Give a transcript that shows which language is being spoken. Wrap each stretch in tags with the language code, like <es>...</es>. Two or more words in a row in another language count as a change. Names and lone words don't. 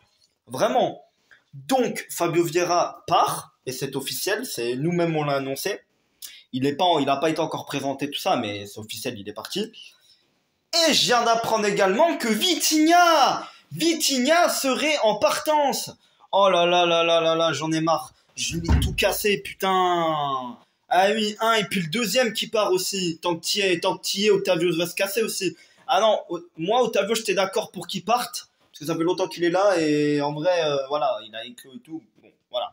<fr>Vraiment. Donc, Fabio Vieira part, et c'est officiel, c'est nous-mêmes on l'a annoncé. Il a pas été encore présenté tout ça, mais c'est officiel, il est parti. Et je viens d'apprendre également que Vitinha serait en partance. Oh là là là là là là, j'en ai marre. Je vais tout casser, putain. Ah oui, un, et puis le deuxième qui part aussi. Tant que t'y es, Otavio va se casser aussi. Ah non, moi, Otavio, j'étais d'accord pour qu'il parte. Parce que ça fait longtemps qu'il est là, et en vrai, voilà, il a éclos et tout. Bon, voilà.</fr>